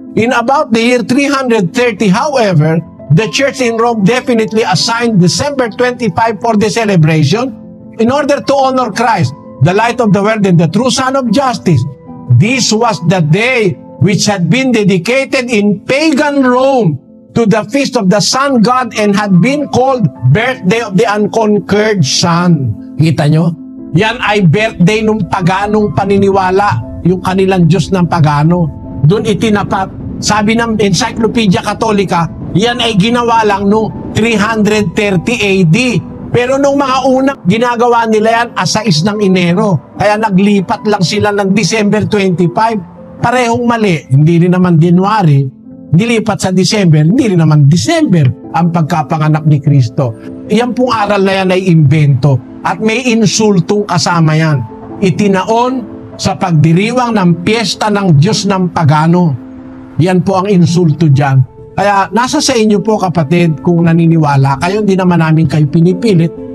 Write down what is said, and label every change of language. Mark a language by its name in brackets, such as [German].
[English] In about the year 330, however, the Church in Rome definitely assigned December 25 for the celebration in order to honor Christ, the light of the world and the true Son of Justice. This was the day which had been dedicated in pagan Rome to the feast of the Sun God and had been called Birthday of the Unconquered Sun. [Filipino] Kita nyo? Yan ay birthday ng paganong paniniwala, yung kanilang Diyos ng pagano. Doon itinapat. Sabi ng Encyclopedia Catholica, yan ay ginawa lang noong 330 AD. Pero nung mga unang ginagawa nila yan, 6 ng Enero. Kaya naglipat lang sila ng December 25. Parehong mali. Hindi rin naman January. dilipat sa December, hindi rin naman December ang pagkapanganak ni Kristo. Iyan pong aral na yan ay imbento at may insultong kasama yan. Itinaon sa pagdiriwang ng piyesta ng Diyos ng pagano. Yan po ang insulto dyan. Kaya nasa sa inyo po kapatid kung naniniwala kayo, hindi naman namin kayo pinipilit.